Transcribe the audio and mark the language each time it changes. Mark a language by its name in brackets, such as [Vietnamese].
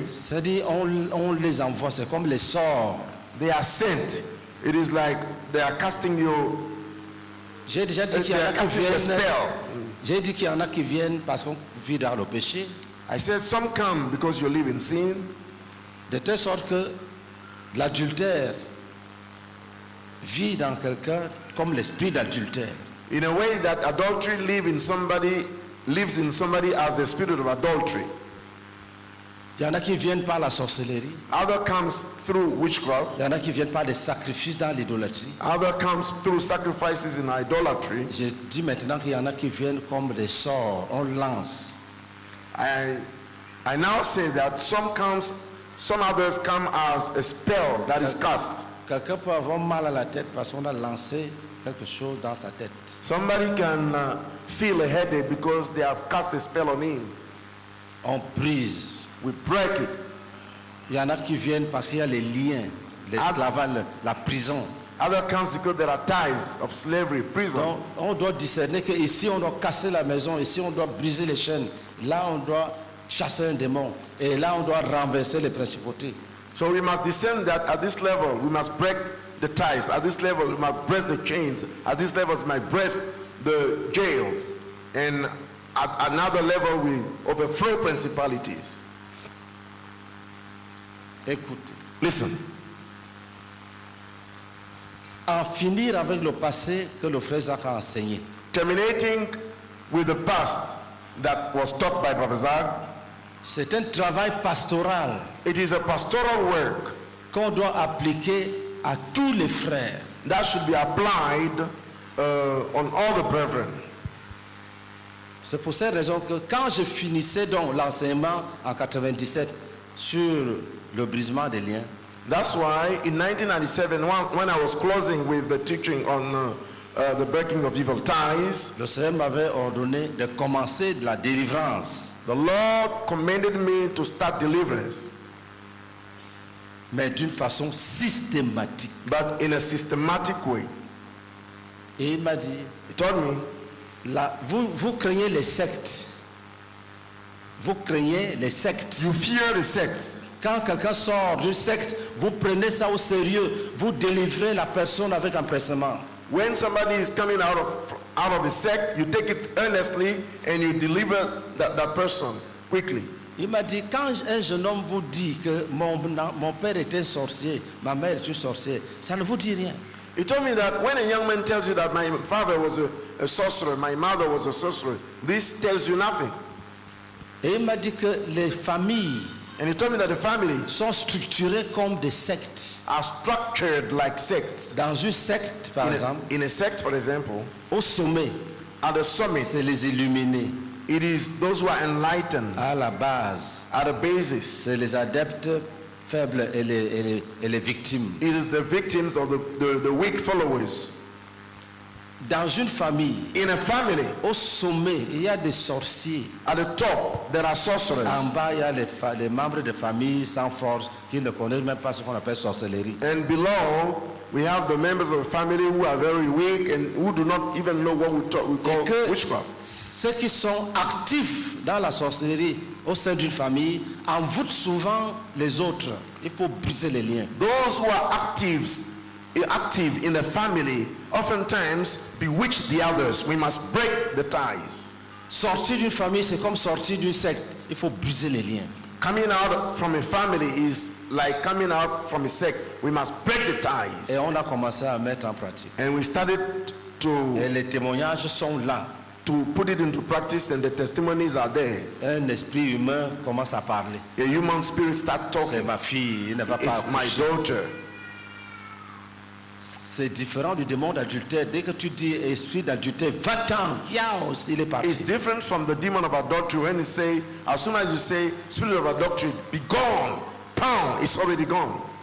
[French] C'est-à-dire on les envoie, c'est comme les sorts. [English] They are sent. It is like they are casting you, [French] J'ai déjà dit qu'il [English] they [French] y en [English] are [French] a qui [English] casting a [French] viennent, [English] spell. [French] J'ai dit qu'il y en a qui viennent parce qu'on vit dans le péché, [English] I said some come because you live in sin, [French] de telle sorte que l'adultère vit dans quelqu'un comme l'esprit d'adultère. [English] in a way that adultery lives in somebody as the spirit of adultery. [French] Il y en a qui viennent par la sorcellerie, [English] Other comes through witchcraft. [French] il y en a qui viennent par des sacrifices dans l'idolâtrie. [English] Other comes through sacrifices in idolatry. [French] Je dis maintenant qu'il y en a qui viennent comme des sorts, on lance. [English] I now say that some others come as a spell that is cast. [French] Quelqu'un peut avoir mal à la tête parce qu'on a lancé quelque chose dans sa tête. [English] Somebody can feel a headache because they have cast a spell on him. [French] On brise. [English] We break it. [French] Il y en a qui viennent parce qu'il y a les liens, l'esclavage, la prison. [English] Other comes because there are ties of slavery, prison. [French] Donc, on doit discerner que ici on doit casser la maison, ici on doit briser les chaînes, là on doit chasser un démon, et là on doit renverser les principautés. [English] So we must discern that at this level we must break the ties. At this level we must break the chains. At this level we must break the jails. And at another level we overthrow principalities. [French] Écoutez, [English] Listen. [French] en finir avec le passé que le frère Zach a enseigné. [English] Terminating with the past that was taught by Prophet Zach, [French] C'est un travail pastoral [English] it is a pastoral work [French] qu'on doit appliquer à tous les frères. [English] that should be applied on all the brethren. [French] C'est pour cette raison que quand je finissais donc l'enseignement en 97 sur le brisement des liens, [English] That's why in 1997, when I was closing with the teaching on the breaking of evil ties, [French] le Seigneur m'avait ordonné de commencer de la délivrance, [English] the Lord commanded me to start deliverance, [French] mais d'une façon systématique. [English] but in a systematic way. [French] Et il m'a dit, [English] He told me, [French] vous craignez les sectes. Vous craignez les sectes. [English] you fear the sects. [French] Quand quelqu'un sort d'une secte, vous prenez ça au sérieux. Vous délivrez la personne avec empressement. [English] When somebody is coming out of a sect, you take it earnestly and you deliver that person quickly. [French] Il m'a dit, quand un jeune homme vous dit que mon père était un sorcier, ma mère est une sorcière, ça ne vous dit rien. [English] He told me that when a young man tells you that my father was a sorcerer, my mother was a sorcerer, this tells you nothing. [French] Et il m'a dit que les familles [English] And he told me that the families [French] sont structurées comme des sectes. [English] are structured like sects. [French] Dans une secte, par exemple, [English] In a sect, for example, [French] au sommet, [English] at the summit, [French] c'est les illuminés. [English] it is those who are enlightened. [French] À la base, [English] At the basis, [French] c'est les adeptes faibles et les victimes. [English] it is the victims of the weak followers. [French] Dans une famille, [English] In a family, [French] au sommet, il y a des sorciers. [English] at the top, there are sorcerers. [French] En bas, il y a les membres de famille sans force qui ne connaissent même pas ce qu'on appelle sorcellerie. [English] And below, we have the members of the family who are very weak and who do not even know what we call [French] Que [English] witchcraft. [French] ceux qui sont actifs dans la sorcellerie au sein d'une famille envoûtent souvent les autres. Il faut briser les liens. [English] Those who are active in the family oftentimes bewitch the others. We must break the ties. [French] Sortir d'une famille, c'est comme sortir d'une secte. Il faut briser les liens. [English] Coming out from a family is like coming out from a sect. We must break the ties. [French] Et on a commencé à mettre en pratique. [English] And we started [French] Et les témoignages sont là. [English] to put it into practice, and the testimonies are there. [French] Un esprit humain commence à parler. [English] A human spirit start [French] C'est [English] talking. [French] ma fille, il ne va pas [English] It's my [French] accoucher. [English] daughter. [French] C'est différent du démon d'adultère. Dès que tu dis esprit d'adultère, va-t'en, il est parti. [English] It's different from the demon of adultery when you say, as soon as you say, spirit of adultery, be gone, pound, it's already gone.